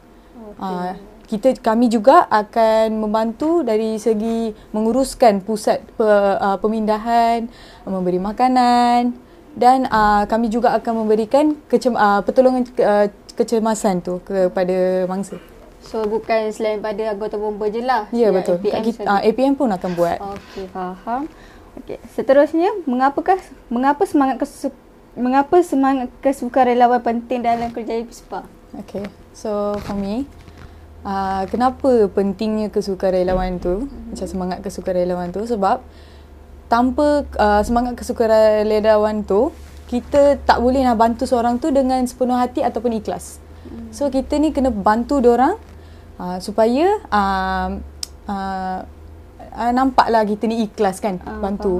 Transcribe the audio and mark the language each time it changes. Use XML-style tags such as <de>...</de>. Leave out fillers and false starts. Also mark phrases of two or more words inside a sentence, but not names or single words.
<ms>Kami juga akan membantu dari segi menguruskan pusat pemindahan, memberi makanan, dan kami juga akan memberikan pertolongan kecemasan tu kepada mangsa. So bukan selain pada anggota bomba je lah. Ya, betul. APM pun akan buat. Okey, faham. Okey, seterusnya, mengapa semangat kesukarelawan penting dalam kerjaya PISPA?</ms> <en>Okay, so for me,</en> <ms>kenapa pentingnya kesukarelawan tu, macam semangat kesukarelawan tu, sebab tanpa semangat kesukarelawan tu, kita tak boleh nak bantu seorang tu dengan sepenuh hati ataupun ikhlas. So kita ni kena bantu diorang supaya nampaklah kita ni ikhlas kan, bantu.</ms>